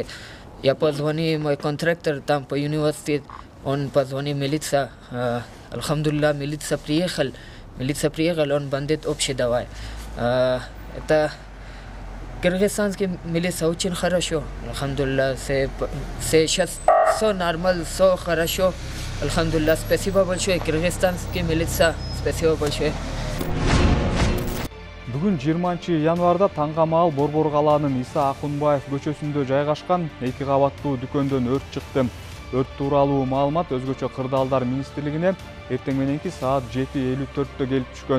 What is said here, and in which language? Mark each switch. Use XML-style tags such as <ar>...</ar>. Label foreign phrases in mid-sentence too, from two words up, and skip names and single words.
<ru>Я позвонил мой контрактор там по университету, он позвонил милиция, Алхамдулилlah, милиция приехал, он бандит общий давай. Это кыргызстанский милиция очень хорошо, Алхамдулилlah, сейчас все нормально, все хорошо, Алхамдулилlah, спасибо большое, кыргызстанский милиция, спасибо большое.</ru> <ky>Бүгүн 20 январда таңгамаал Борбор калаанын Иса Акунбаев көчөсүндө жайгашкан 2 кабаттуу дүкөндөн өрт чыкты. Өрт тууралуу маалымат Өзгөчө кырдаалдар министрлигине эртең мененки саат 7:54-тө келип түшкөн.</ky>